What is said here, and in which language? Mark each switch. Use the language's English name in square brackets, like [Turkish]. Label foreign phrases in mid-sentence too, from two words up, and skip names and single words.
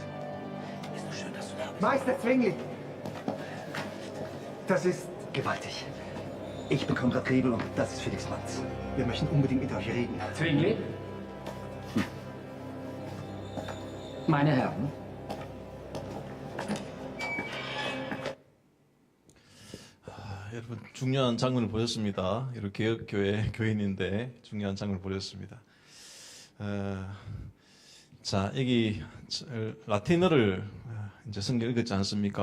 [German] Ist so schön, dass du da bist. Meister Zwingli! Das ist gewaltig. Ich bekomme Radrebel und das ist Felix Manz. Wir möchten unbedingt mit euch reden. Zwingli? Meine Herren. [Korean] 여러분 중요한 장면을 보셨습니다. 이렇게 개혁교회 교인인데 중요한 장면을 보셨습니다. 자, 여기 라틴어를 이제 성경 읽었지 않습니까?